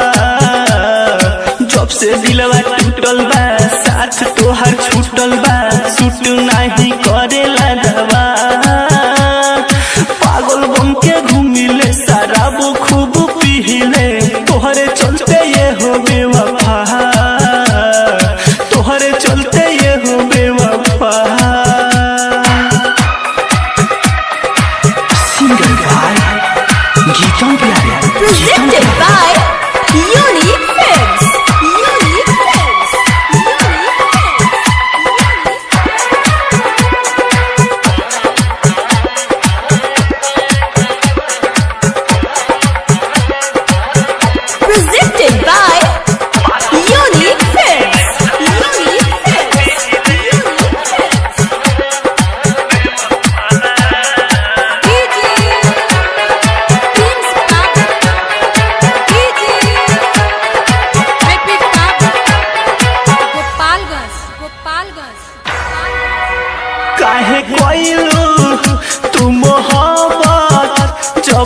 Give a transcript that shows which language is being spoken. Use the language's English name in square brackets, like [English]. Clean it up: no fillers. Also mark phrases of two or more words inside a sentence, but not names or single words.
[Bhojpuri] जब से दिलवा टूटल बा साथ तोहर छूटल बा सूट नहीं करेला दवा पागल बन के घूमिले शराब खूब पीले तोहरे चलते ये हो बेवफा तोहरे चलते ये हो बेवफा [English] Presented by Unique Films. Unique Films. Presented by Unique Films. Unique Films. Unique Films. [Bhojpuri] काहे कोइलू तू मोहब्बत जब